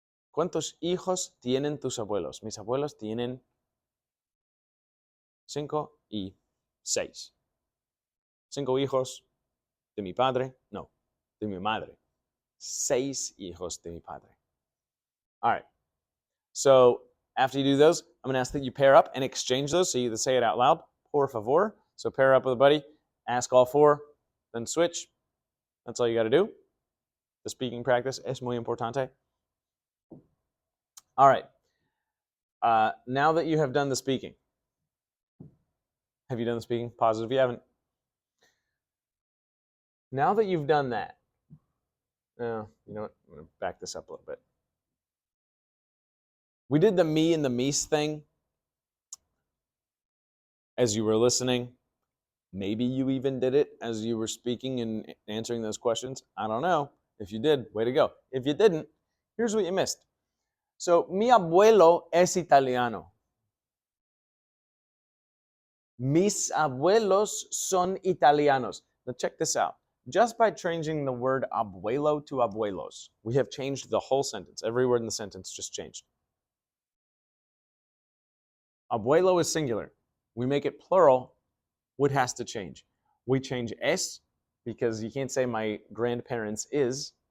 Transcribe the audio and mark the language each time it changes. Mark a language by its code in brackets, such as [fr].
[es] ¿Cuántos hijos tienen tus abuelos? Mis abuelos tienen 5 y 6. 5 hijos de mi padre, no, de mi madre. 6 hijos de mi padre. [en] All right. So after you do those, I'm going to ask that you pair up and exchange those. So you either say it out loud, [es] por favor. [en] So pair up with a buddy, ask all 4, then switch. That's all you got to do. The speaking practice [es] es muy importante. [en] All right. Now that you have done the speaking, have you done the speaking? Pause if you haven't. Now that you've done that, you know what? I'm going to back this up a little bit. We did the me and the me's thing as you were listening. Maybe you even did it as you were speaking and answering those questions. I don't know. If you did, way to go. If you didn't, here's what you missed. So, [es] mi abuelo es italiano. Mis abuelos son italianos. [en] Now check this out. Just by changing the word abuelo to abuelos, we have changed the whole sentence. Every word in the sentence just changed. Abuelo is singular. We make it plural. What has to change? We change es because you can't say my grandparents is.